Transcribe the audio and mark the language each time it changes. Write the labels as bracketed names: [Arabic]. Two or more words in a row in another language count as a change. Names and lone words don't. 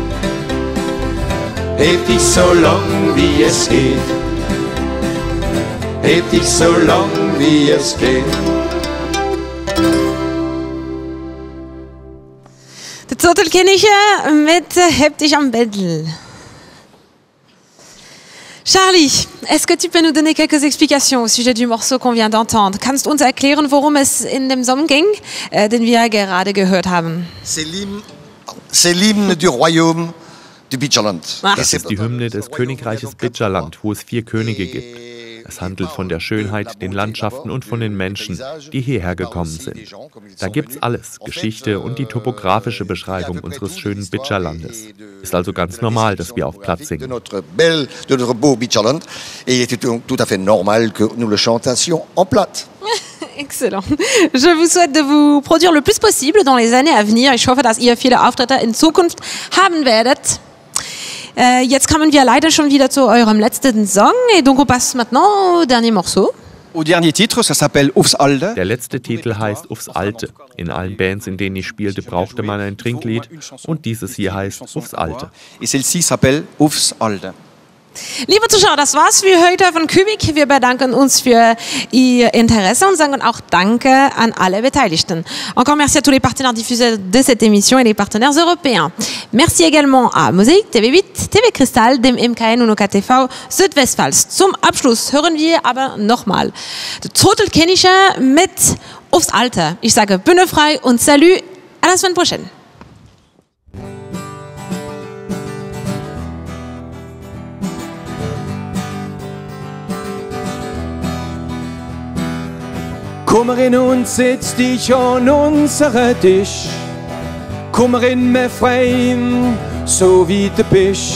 [German] Heb dich so lang wie es geht. Heb dich so lang wie es geht. Die Zotelkirche mit Heb dich am Bändel. Charlie, [French] est-ce que tu peux nous donner quelques explications au sujet du morceau qu'on vient d'entendre? [German] Kannst du uns erklären, worum es in dem Song ging, den wir gerade gehört haben? [French] C'est l'hymne du Royaume du Beecherland. [German] Das ist die Hymne des Königreiches Beecherland, wo es 4 Könige gibt. Es handelt von der Schönheit, den Landschaften und von den Menschen, die hierher gekommen sind. Da gibt's alles, Geschichte und die topografische Beschreibung unseres schönen Beecherlandes. Ist also ganz normal, dass wir auf Platt singen. [French] De notre beau Beecherland. Et il était tout à fait normal que nous le chantassions en plate. Excellent. Je vous souhaite de vous produire le plus possible dans les années à venir. [German] Ich hoffe, dass ihr viele Auftritte in Zukunft haben werdet. Jetzt kommen wir leider schon wieder zu eurem letzten Song. [French] Et donc on passe maintenant au dernier morceau. Au dernier titre, ça s'appelle Aufs Alte. [German] Der letzte Titel heißt Aufs Alte. In allen Bands, in denen ich spielte, brauchte man ein Trinklied und dieses hier heißt Aufs Alte. [French] Et celle-ci s'appelle Aufs Alte. [German] Liebe Zuschauer, das war's für heute von Kubik. Wir bedanken uns für Ihr Interesse und sagen auch Danke an alle Beteiligten. [French] Encore merci à tous les partenaires diffuseurs de cette émission et les partenaires européens. Merci également à Mosaik, TV8, TV Kristall, [German] dem MKN und OKTV Südwestpfalz. Zum Abschluss hören wir aber nochmal Zotelkenische mit Aufs Alter. Ich sage Bühne frei und [French] salut, à la semaine prochaine. [German] Komm rein und setz dich an unseren Tisch. Komm rein, mein Freund, so wie du bist.